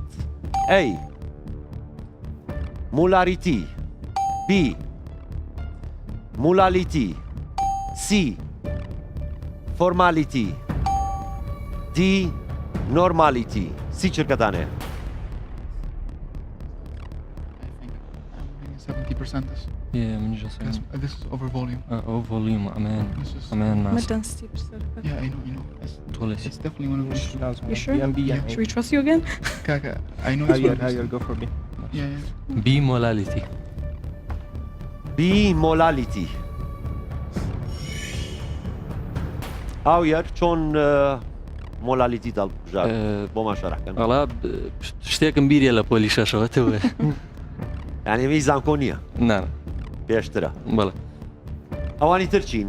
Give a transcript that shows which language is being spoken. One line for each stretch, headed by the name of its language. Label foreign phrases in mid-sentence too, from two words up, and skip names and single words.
English: A molarity, B molality, C formality, D normality.
Central Kurdish: سی چرکەتانەیە؟ 70%.
English: Yeah, من just This is over volume. over volume. Aman mass. Yeah, I know. Totally. It's definitely one of those. You sure? Should we trust you again? Kaka, I know it's one of those. Go for B. Yeah. B molality. B molality.
Central Kurdish: ئاویەر چۆن مۆلالیتی دەڵبژار بۆ ماشەڕەکەن؟ وەڵا شتێکم بیرە لە پۆلی شەشەوەتەوە. یانێوی زانکۆ نییە؟ نا پێشترە. بەڵێ. ئەوانی تر چین؟